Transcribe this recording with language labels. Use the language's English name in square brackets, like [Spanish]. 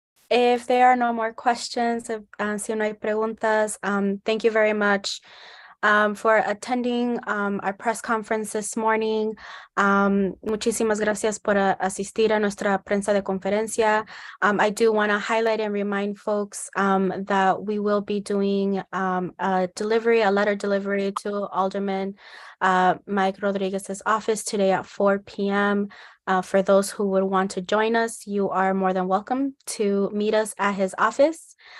[English] If there are no more questions, [Spanish] si no hay preguntas, [English] thank you very much for attending our press conference this morning. [Spanish] Muchísimas gracias por asistir a nuestra prensa de conferencia. [English] I do want to highlight and remind folks that we will be doing a letter delivery to Alderman Mike Rodriguez's office today at 4 p.m. For those who would want to join us, you are more than welcome to meet us at his office.